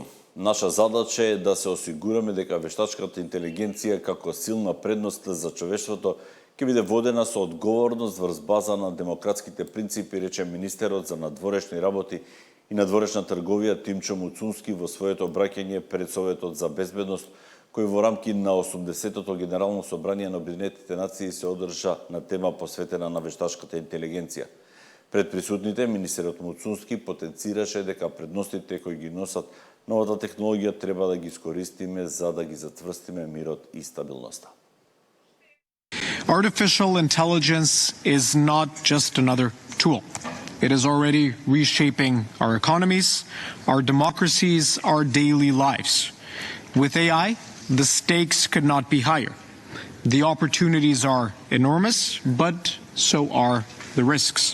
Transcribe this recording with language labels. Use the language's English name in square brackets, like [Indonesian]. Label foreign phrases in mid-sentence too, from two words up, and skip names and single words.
[Macedonian] Наша задача е да се осигураме дека вештачката интелигенција како силна предност за човештвото ќе биде водена со одговорност врз база на демократските принципи, рече министерот за надворешни работи и надворешна трговија Тимчо Муцунски во своето обраќање пред Советот за безбедност, кој во рамки на 80-тото Генерално собрание на Обединетите нации се одржа на тема посветена на вештачката интелигенција. Пред присутните, министерот Муцунски потенцираше дека предностите кои ги носат новата технологија треба да ги искористиме за да ги затврстиме мирот и стабилноста. [English] Artificial intelligence is not just another tool. It is already reshaping our economies, our democracies, our daily lives. With AI, the stakes could not be higher. The opportunities are enormous, but so are the risks.